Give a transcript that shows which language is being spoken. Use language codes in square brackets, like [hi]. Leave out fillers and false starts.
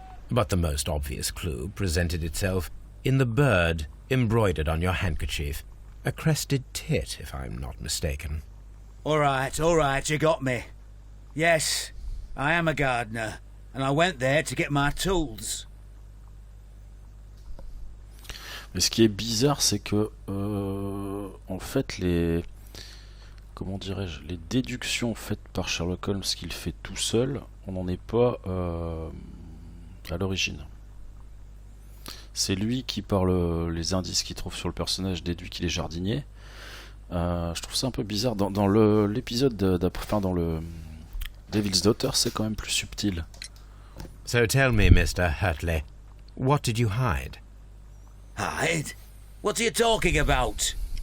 [en] But the most obvious clue presented itself in the bird embroidered on your handkerchief. A crested tit, if I'm not mistaken. All right, you got me. Yes, I am a gardener, and I went there to get my tools. [fr] Mais ce qui est bizarre, c'est que en fait les comment dirais-je, les déductions faites par Sherlock Holmes qu'il fait tout seul, on n'en est pas à l'origine. C'est lui qui, par les indices qu'il trouve sur le personnage, déduit qu'il est jardinier. Je trouve ça un peu bizarre. Dans l'épisode d'après, dans le Devil's Daughter, c'est quand même plus subtil. [en] So tell me, Mr. Hurtley, what did you hide? Hide? What are you talking about?